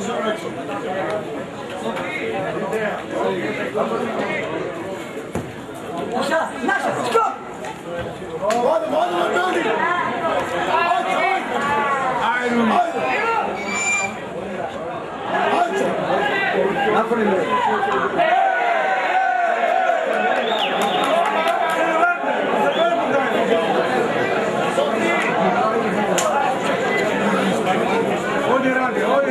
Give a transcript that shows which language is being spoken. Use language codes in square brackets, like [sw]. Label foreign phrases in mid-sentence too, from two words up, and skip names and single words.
[bs] Naša, skop! Hadi, hadi. Napravimo. Ovdje radi.